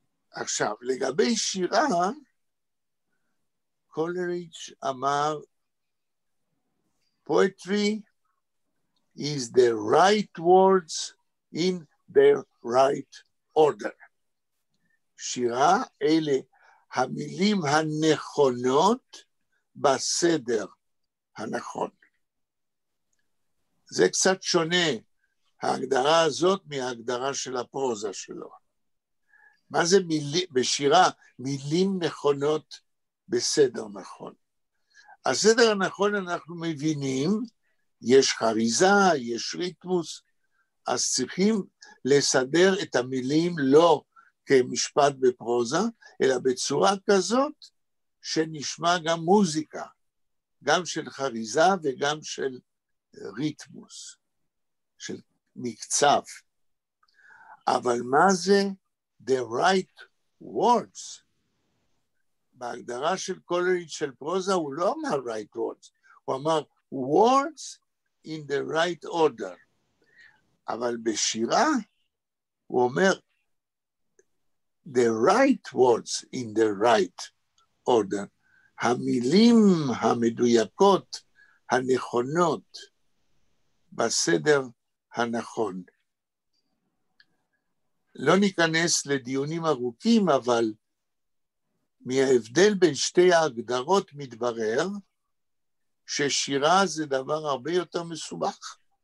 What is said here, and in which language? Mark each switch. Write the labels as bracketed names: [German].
[Hebrew] עכשיו, לגבי שירה, קולריץ' אמר, [English] poetry is the right words in their right order. [Hebrew] שירה אלה המילים הנכונות בסדר הנכון. זה קצת שונה, ההגדרה הזאת מההגדרה של הפרוזה שלו. מה זה בשירה? מילים נכונות בסדר נכון. הסדר הנכון אנחנו מבינים, יש חריזה, יש ריתמוס, אז צריכים לסדר את המילים לא כמשפט בפרוזה, אלא בצורה כזאת שנשמע גם מוזיקה, גם של חריזה וגם של ריתמוס, של מקצב. אבל מה זה [English] the right words? [Hebrew] בהגדרה של קולריץ' של פרוזה הוא לא אמר [English] right words, [Hebrew] הוא אמר [English] words in the right order. [Hebrew] אבל בשירה הוא אומר [English] the right words in the right order. [Hebrew] המילים המדויקות, הנכונות, בסדר הנכון. לא ניכנס לדיונים ארוכים, אבל מההבדל בין שתי ההגדרות מתברר ששירה זה דבר הרבה יותר מסובך.